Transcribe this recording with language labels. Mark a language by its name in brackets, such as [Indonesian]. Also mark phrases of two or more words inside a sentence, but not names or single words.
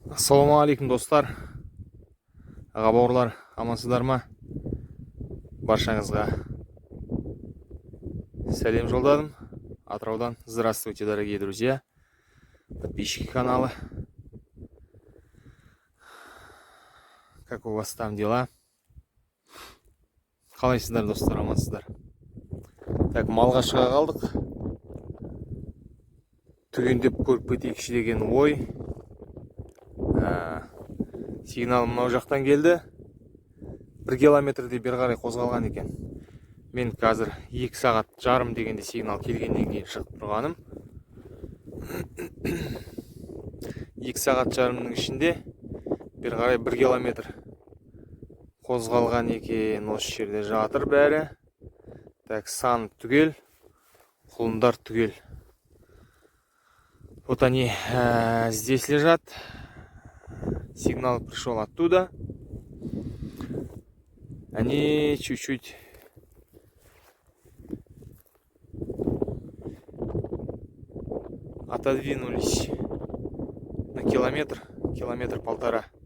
[Kazakh] Ассалаумағалейкум достар, аға бауырлар, амансыздар ма? Баршаңызға сәлем жолдадым. Атыраудан. [Russian] Здравствуйте, дорогие друзья, подписчики канала. Как у вас там дела? [Kazakh] Қалайсыздар достар, амансыздар? Так, малға шыға қалдық. Түгендеп көріп кетейікші деген ой. Сигнал мынау жақтан келді. 1 километрдей бері қарай қозғалған екен. Мен қазір 2 сағат жарым дегенде сигнал келгеннен кейін шығып тұрғаным. 2 сағат жарымның ішінде бері қарай 1 километр қозғалған екен. Осы жерде жатыр бәрі. Так, сан түгел, құлындар түгел. [Russian] Вот они здесь лежат. Сигнал пришел оттуда. Они чуть-чуть отодвинулись на километр-полтора.